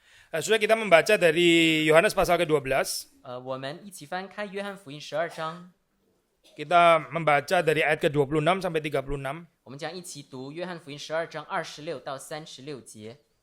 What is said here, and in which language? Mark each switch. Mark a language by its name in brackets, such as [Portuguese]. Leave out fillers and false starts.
[Indonesian] Sudah kita membaca dari Yohanes pasal ke-12. [Chinese] 我们一起翻开约翰福音12章， [Indonesian] Kita membaca dari ayat ke-26 sampai 36. [Chinese] 我们将一起读约翰福音12章26到36节。